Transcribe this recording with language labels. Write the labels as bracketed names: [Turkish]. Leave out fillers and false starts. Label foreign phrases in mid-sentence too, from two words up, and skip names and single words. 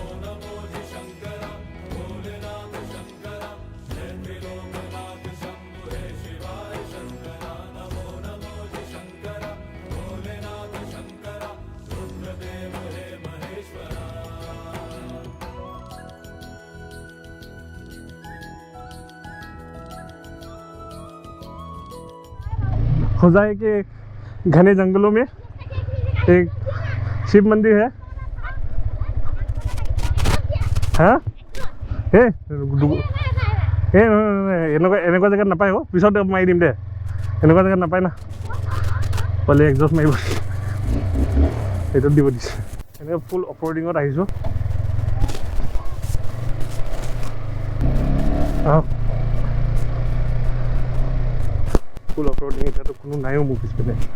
[Hindi] नमो जी शंकरा भोलेनाथ शंकरा लोकनाथ शंभु हे शिवाय शंकरा नमो नमो जी शंकरा भोलेनाथ शंकरा रुद्रदेव हे महेश्वरा [Assamese] সজাই কি [Hindi] घने जंगलों में एक शिव मंदिर है। [Assamese] हाँ এনেকুৱা জেগাত নাপায় অ', পিছত মাৰি দিম দে। এনেকুৱা জেগাত নাপায় না, পালে একজষ্ট মাৰিব সেইটোত দিব দিছে। এনেকৈ ফুল অফৰোডিঙত আহিছোঁ। ফুল অফৰোডিং এতিয়াতো কোনো নাইও মোৰ পিছপিনে।